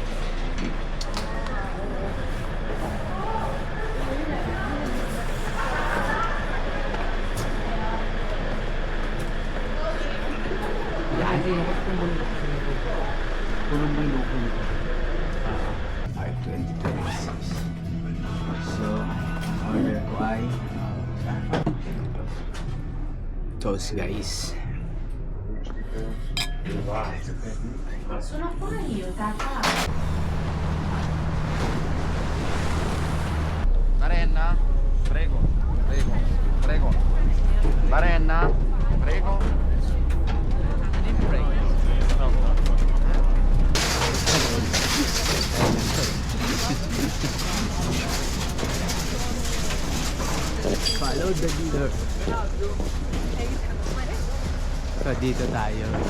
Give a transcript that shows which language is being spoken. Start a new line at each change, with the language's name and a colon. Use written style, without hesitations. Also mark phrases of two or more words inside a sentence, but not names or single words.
Filipino: punong bundok nito. 2026. So, order ko ay
English: toast guys.
Italian: Sono qua io, tata. Marenna, prego, prego, prego. Marenna, prego.
English: Follow the leader.
Filipino: So dito tayo.